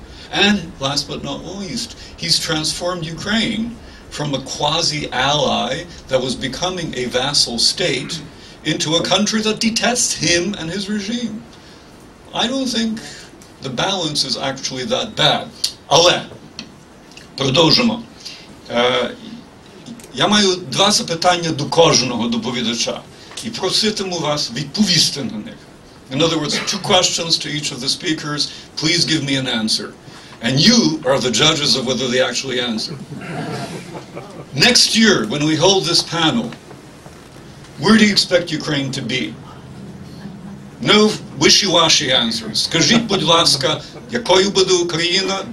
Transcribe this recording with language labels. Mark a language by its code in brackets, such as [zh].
[en] And last but not least, he's transformed Ukraine from a quasi-ally that was becoming a vassal state into a country that detests him and his regime. I don't think the balance is actually that bad. [uk] Але, продовжимо. Я маю два запитання до кожного доповідача і проситиму вас відповісти на них. [en] In other words, 2 questions to each of the speakers. Please give me an answer. And you are the judges of whether they actually answer. Next year, when we hold this panel, where do you expect Ukraine to be? No wishy-washy answers. [uk] Скажіть, будь ласка, якою буде Україна?